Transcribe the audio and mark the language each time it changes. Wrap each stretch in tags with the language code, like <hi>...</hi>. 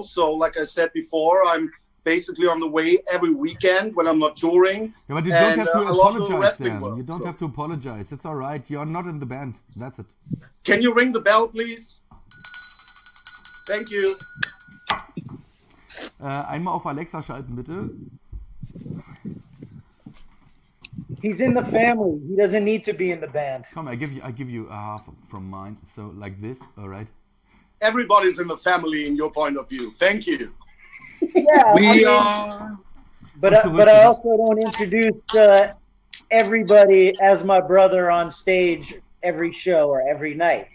<en>So like I said before, I'm basically on the way every weekend when I'm not touring. Yeah, but you don't have to apologize, Dan. You don't have to apologize. It's all right. You're not in the band. That's it. Can you ring the bell, please? Thank you.</en> <de>Einmal auf Alexa schalten, bitte.</de> <en>He's in the family. He doesn't need to be in the band. Come, I give you a half from mine. So like this, all right? Everybody's in the family in your point of view. Thank you. Yeah, we are. But I also don't introduce everybody as my brother on stage every show or every night.</en>